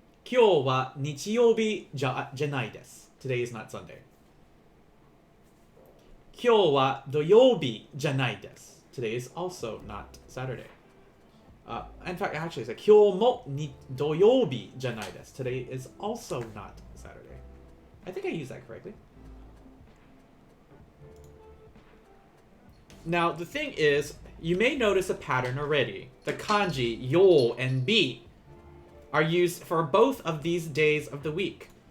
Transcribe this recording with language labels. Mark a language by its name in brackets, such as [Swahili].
[Japanese] 今日は日曜日じゃないです。 [English] Today is not Sunday. [Japanese] 今日は土曜日じゃないです。 [English] Today is also not Saturday. In fact, actually, it's like [Japanese] 今日も土曜日じゃないです。 [English] Today is also not Saturday. I think I used that correctly. Now, the thing is, you may notice a pattern already. The kanji yo and bi are used for both of these days of the week.